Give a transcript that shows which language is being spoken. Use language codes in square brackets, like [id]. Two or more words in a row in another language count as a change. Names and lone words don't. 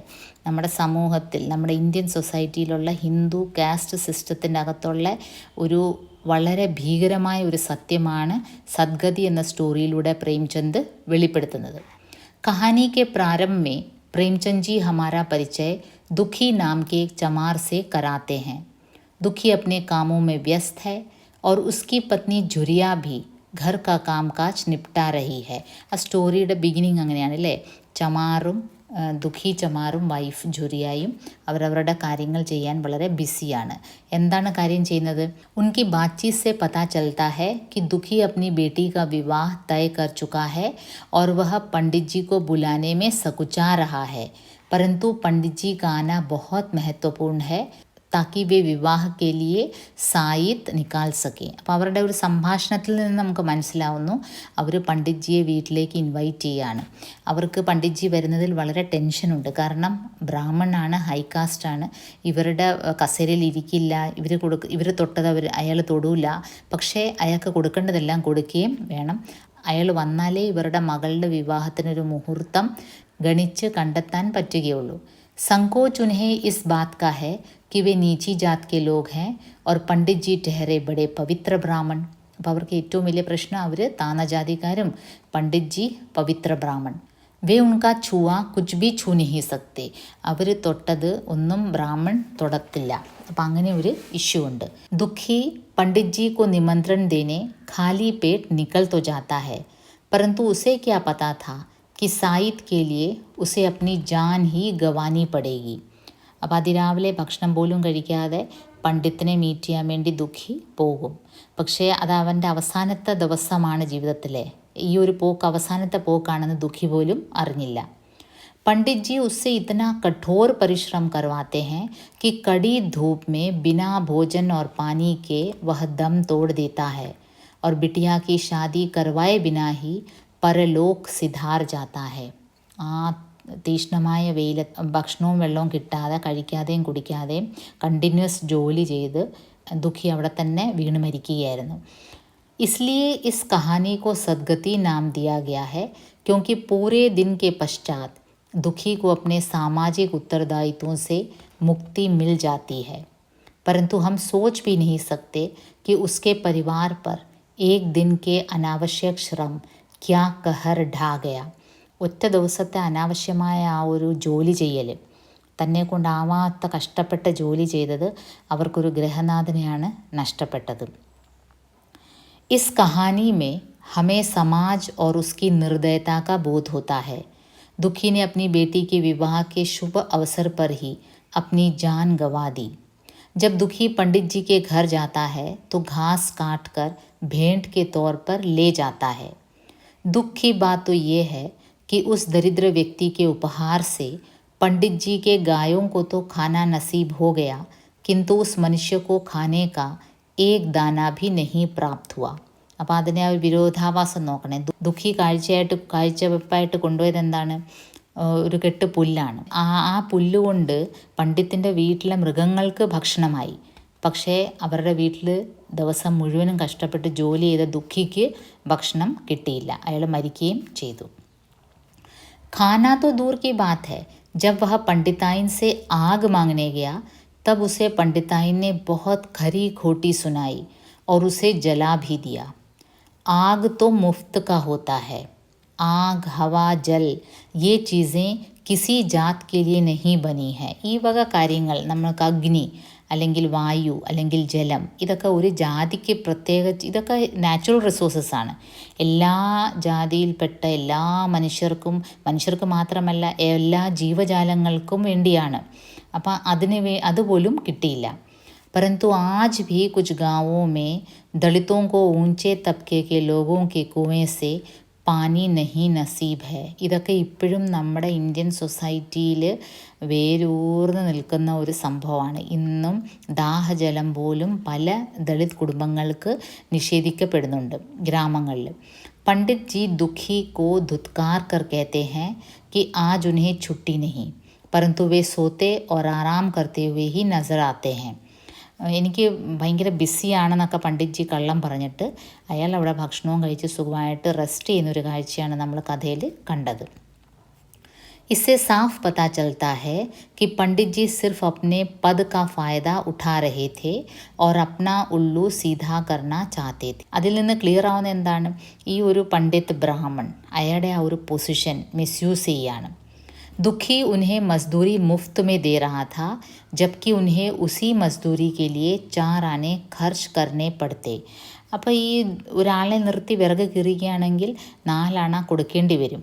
[ml] നമ്മുടെ സമൂഹത്തിൽ, നമ്മുടെ ഇന്ത്യൻ സൊസൈറ്റിയിലുള്ള [en] Hindu caste system [ml] അകത്തുള്ള ഒരു വളരെ ഭീകരമായ ഒരു സത്യമാണ് സദ്ഗതി എന്ന സ്റ്റോറിയിലൂടെ പ്രേംചന്ദ് വെളിപ്പെടുത്തുന്നത്. [hi] കഹാനി के प्रारंभ में प्रेमचंद जी हमारा परिचय दुखी नाम के एक चमार से कराते हैं. दुखी अपने कामों में व्यस्त है और उसकी पत्नी झुरिया भी घर का कामकाज निपटा रही है. [ml] ആ സ്റ്റോറിയുടെ ബിഗിനിങ് അങ്ങനെയാണ് അല്ലേ? ചമാറും ദുഃഖി ചമാറും വൈഫ് ജുരിയായും അവരവരുടെ കാര്യങ്ങൾ ചെയ്യാൻ വളരെ ബിസിയാണ്. എന്താണ് കാര്യം ചെയ്യുന്നത്? [hi] ഉनकी बातचीत से पता चलता है कि दुखी अपनी बेटी का विवाह तय कर चुका है और वह पंडित जी को बुलाने में सकुचा रहा है, परंतु पंडित जी का आना बहुत महत्वपूर्ण है ताकि वे विवाह के लिए साइत निकाल सकें. [ml] അപ്പോൾ അവരുടെ ഒരു സംഭാഷണത്തിൽ നിന്ന് നമുക്ക് മനസ്സിലാവുന്നു അവർ പണ്ഡിറ്റ്ജിയെ വീട്ടിലേക്ക് ഇൻവൈറ്റ് ചെയ്യുകയാണ്. അവർക്ക് പണ്ഡിറ്റ്ജി വരുന്നതിൽ വളരെ ടെൻഷനുണ്ട്. കാരണം ബ്രാഹ്മണനാണ്, ഹൈകാസ്റ്റാണ്, ഇവരുടെ കസേരയിൽ ഇരിക്കില്ല, ഇവർ തൊട്ടത് അയാൾ തൊടൂല. പക്ഷേ അയാൾക്ക് കൊടുക്കേണ്ടതെല്ലാം കൊടുക്കുകയും വേണം. അയാൾ വന്നാലേ ഇവരുടെ മകളുടെ വിവാഹത്തിനൊരു മുഹൂർത്തം ഗണിച്ച് കണ്ടെത്താൻ പറ്റുകയുള്ളൂ. [hi] संकोच उन्हें इस बात का है कि वे नीची जात के लोग हैं और पंडित जी ठहरे बड़े पवित्र ब्राह्मण. [ml] അപ്പോൾ അവർക്ക് ഏറ്റവും വലിയ പ്രശ്നം അവർ താന്ന ജാതിക്കാരും പണ്ഡിറ്റ് ജി പവിത്ര ബ്രാഹ്മൺ. [hi] वे उनका छुआ कुछ भी छू नहीं सकते. [ml] അവർ തൊട്ടത് ഒന്നും ബ്രാഹ്മൺ തൊടത്തില്ല. അപ്പം അങ്ങനെ ഒരു ഇഷ്യൂ ഉണ്ട്. [hi] ദുഃഖി पंडित जी को निमंत्रण देने खाली पेट निकल तो जाता है, परंतु उसे क्या पता था कि साइद के लिए उसे अपनी जान ही गंवानी पड़ेगी. [ml] അപ്പോൾ അതിരാവിലെ ഭക്ഷണം പോലും കഴിക്കാതെ പണ്ഡിത്തിനെ മീറ്റ് ചെയ്യാൻ വേണ്ടി ദുഃഖി പോകും. പക്ഷേ അത് അവൻ്റെ അവസാനത്തെ ദിവസമാണ് ജീവിതത്തിലെ. ഈ ഒരു പോക്ക് അവസാനത്തെ പോക്കാണെന്ന് ദുഃഖി പോലും അറിഞ്ഞില്ല. [hi] पंडित जी उससे इतना कठोर परिश्रम करवाते हैं कि कड़ी धूप में बिना भोजन और पानी के वह दम तोड़ देता है और बिटिया की शादी करवाए बिना ही परलोक सिधार जाता है. [ml] ആ തീഷ്ണമായ വെയിൽ, ഭക്ഷണവും വെള്ളവും കിട്ടാതെ, കഴിക്കാതെയും കുടിക്കാതെയും കണ്ടിന്യൂസ് ജോലി ചെയ്ത് ദുഃഖി അവിടെ തന്നെ വീണ് മരിക്കുകയായിരുന്നു. [hi] इसलिए इस कहानी को सदगति नाम दिया गया है, क्योंकि पूरे दिन के पश्चात दुखी को अपने सामाजिक उत्तरदायित्वों से मुक्ति मिल जाती है, परंतु हम सोच भी नहीं सकते कि उसके परिवार पर एक दिन के अनावश्यक श्रम क्या कहर ढा गया. [ml] ഒറ്റ ദിവസത്തെ അനാവശ്യമായ ആ ഒരു ജോലി ചെയ്യൽ, തന്നെ കൊണ്ടാവാത്ത കഷ്ടപ്പെട്ട ജോലി ചെയ്തത് അവർക്കൊരു ഗ്രഹനാഥനെയാണ് നഷ്ടപ്പെട്ടത്. [hi] इस कहानी में हमें समाज और उसकी निर्दयता का बोध होता है. दुखी ने अपनी बेटी के विवाह के शुभ अवसर पर ही अपनी जान गंवा दी. जब दुखी पंडित जी के घर जाता है तो घास काट कर भेंट के तौर पर ले जाता है. दुख की बात तो ये है कि उस दरिद्र व्यक्ति के उपहार से पंडित जी के गायों को तो खाना नसीब हो गया, किंतु उस मनुष्य को खाने का एक दाना भी नहीं प्राप्त हुआ. [ml] അപ്പോൾ അതിനെ ആ ഒരു വിരോധാഭാസം നോക്കണേ. ദുഃഖി കാഴ്ചവെപ്പായിട്ട് കൊണ്ടുപോയത് എന്താണ്? ഒരു കെട്ട് പുല്ലാണ്. ആ പുല്ലുകൊണ്ട് പണ്ഡിത്തിൻ്റെ വീട്ടിലെ മൃഗങ്ങൾക്ക് ഭക്ഷണമായി. പക്ഷേ അവരുടെ വീട്ടിൽ ദിവസം മുഴുവനും കഷ്ടപ്പെട്ട് ജോലി ചെയ്ത ദുഃഖിക്ക് ഭക്ഷണം കിട്ടിയില്ല. അയാൾ മരിക്കുകയും ചെയ്തു. [hi] खाना तो दूर की बात है, जब वह पंडिताइन से आग मांगने गया तब उसे पंडिताइन ने बहुत खरी खोटी सुनाई और उसे जला भी दिया. आग तो मुफ्त का होता है, आग हवा जल ये चीज़ें किसी जात के लिए नहीं बनी है. [ml] ഈ വക കാര്യങ്ങൾ നമ്മൾക്ക് അഗ്നി അല്ലെങ്കിൽ വായു അല്ലെങ്കിൽ ജലം ഇതൊക്കെ ഒരു ജാതിക്ക് പ്രത്യേക, ഇതൊക്കെ [en] natural resources [ml] ആണ്. എല്ലാ ജാതിയിൽപ്പെട്ട എല്ലാ മനുഷ്യർക്ക് മാത്രമല്ല എല്ലാ ജീവജാലങ്ങൾക്കും വേണ്ടിയാണ്. അപ്പം അതുപോലും കിട്ടിയില്ല. [hi] परंतु आज भी कुछ गांवों में दलितों को ऊंचे तबके के लोगों के कुएं से पानी नहीं नसीब है. [ml] ഇതൊക്കെ ഇപ്പോഴും നമ്മുടെ ഇന്ത്യൻ സൊസൈറ്റിയിൽ വേരൂർന്ന് നിൽക്കുന്ന ഒരു സംഭവമാണ്. ഇന്നും ദാഹജലം പോലും പല ദളിത് കുടുംബങ്ങൾക്ക് നിഷേധിക്കപ്പെടുന്നുണ്ട് ഗ്രാമങ്ങളിൽ. [hi] पंडित जी दुखी को धुतकार कर कहते हैं कि आज उन्हें छुट्टी नहीं, परंतु वे सोते और आराम करते हुए ही नज़र आते हैं. [ml] എനിക്ക് ഭയങ്കര ബിസിയാണെന്നൊക്കെ പണ്ഡിറ്റ്ജി കള്ളം പറഞ്ഞിട്ട് അയാൾ അവിടെ ഭക്ഷണവും കഴിച്ച് സുഖമായിട്ട് റെസ്റ്റ് ചെയ്യുന്നൊരു കാഴ്ചയാണ് നമ്മൾ കഥയിൽ കണ്ടത്. [hi] इससे साफ पता चलता है कि पंडित जी सिर्फ अपने पद का फ़ायदा उठा रहे थे और अपना उल्लू सीधा करना चाहते थे. [ml] അതിൽ നിന്ന് ക്ലിയർ ആവുന്ന എന്താണ്? ഈ ഒരു പണ്ഡിറ്റ് ബ്രാഹ്മൺ അയാളുടെ ആ ഒരു [en] position misuse [ml] ചെയ്യാണ്. [hi] दुखी उन्हें मजदूरी मुफ्त में दे रहा था, जबकि उन्हें उसी मजदूरी के लिए 4 आने खर्च करने पड़ते. [ml] അപ്പോൾ ഈ ഒരാളെ നിർത്തി വിറക് കീറുകയാണെങ്കിൽ 4 അണ കൊടുക്കേണ്ടി വരും.